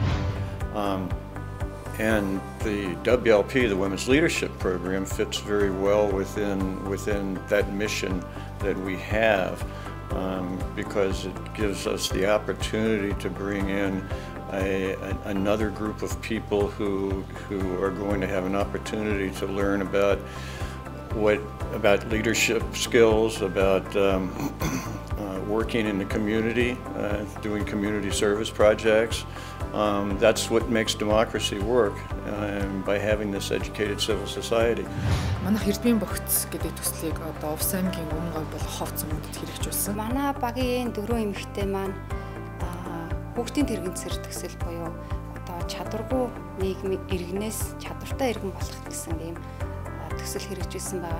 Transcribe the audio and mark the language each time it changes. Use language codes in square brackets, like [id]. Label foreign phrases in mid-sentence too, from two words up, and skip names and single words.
[en] And the WLP, the Women's Leadership Program, fits very well within that mission that we have, because it gives us the opportunity to bring in another group of people who are going to have an opportunity to learn about leadership skills, about working in the community, doing community service projects. That's what makes democracy work, by having this educated civil society. [mn] Манайх эрдмийн богц гэдэг төслийг одоо Увс аймгийн өмнө говь бол ховц хүмүүдэд хэрэгжүүлсэн. Манай багийн 4 эмэгтэй маань хүүхдийн тэрэгцэр төсөл буюу одоо чадваргүй нийгмийн иргэнээс чадвартай иргэн болох гэсэн ийм төсөл хэрэгжүүлсэн байгаа.